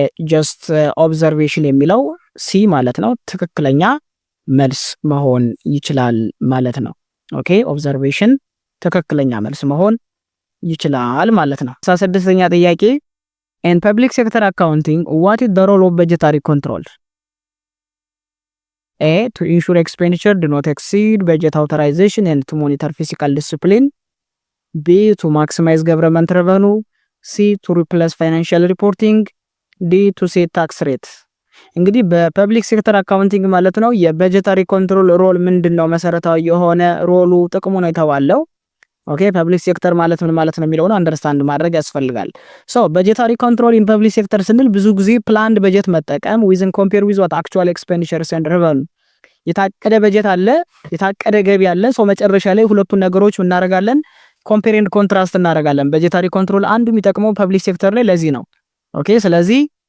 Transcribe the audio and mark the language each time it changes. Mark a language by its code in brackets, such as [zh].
[am] ጀስት ኦብዘርቬሽን የሚለው ሲ ማለት ነው ትክክለኛ መልስ መሆን ይችላል ማለት ነው። ኦኬ ኦብዘርቬሽን ትክክለኛ መልስ መሆን ይችላል ማለት ነው። 16ኛ ጥያቄ [en] in public sector accounting what is the role of budgetary control? A. To ensure expenditure do not exceed budget authorization and to monitor fiscal discipline. B. To maximize government revenue. C. To replace financial reporting. D. To set tax rate. [am] እንግዲህ በፐብሊክ ሴክተር አካውንቲንግ ማለት ነው የበጀታሪ ኮንትሮል ሮል ምንድነው? መሰረታዊ የሆነ ሮሉ ጥቅሙ ነው የተባለው። ኦኬ ፐብሊክ ሴክተር ማለት ምን ማለት ነው የሚለውን አንደርስታንድ ማድረግ ያስፈልጋል። ሶ በጀታሪ ኮንትሮል ኢን ፐብሊክ ሴክተር ስንል ብዙ ጊዜ ፕላንድ በጀት መጠቀም ዊዝን ኮምፔር ዊዝ ዋት አክቹዋል ኤክስፔንዲቸርስ ኤንድ ሬቨኑ የታቀደ በጀት አለ፣ የታቀደ ገቢ አለ። ሶ መጨረሻ ላይ ሁለቱን ነገሮች እናደርጋለን ኮምፔር ኤንድ ኮንትራስት እናደርጋለን። በጀታሪ ኮንትሮል አንዱ የሚጠቅመው ፐብሊክ ሴክተር ላይ ለዚህ ነው። ኦኬ ስለዚህ